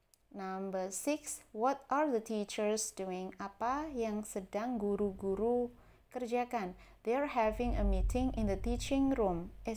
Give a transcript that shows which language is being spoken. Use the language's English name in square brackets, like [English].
[English] Number 6, what are the teachers doing? [Indonesian] Apa yang sedang guru-guru kerjakan? [English] They are having a meeting in the teacher room.